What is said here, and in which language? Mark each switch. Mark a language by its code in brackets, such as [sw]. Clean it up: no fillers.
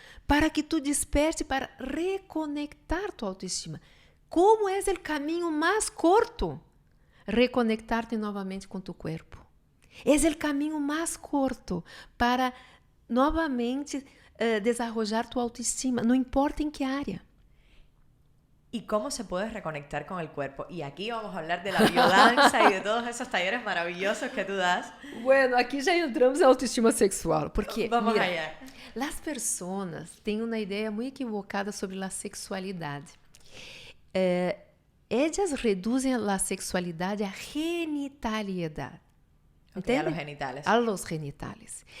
[pt] Para que tu desperte, para reconectar tua autoestima. Como é o caminho mais curto? Reconectar-te novamente com tu corpo. É o caminho mais curto para novamente desenvolver tua autoestima, não importa em que área. [es] ¿Y cómo se puede reconectar con el cuerpo? Y aquí vamos a hablar de la biodanza y de todos esos talleres maravillosos que tú das. [pt] Bueno, aqui já entramos na autoestima sexual, porque [es] Vamos mira, allá. [pt] as pessoas têm uma ideia muito equivocada sobre a sexualidade. Elas reduzem a sexualidade à genitalidade. [es] Okay, a los genitales. A los genitales.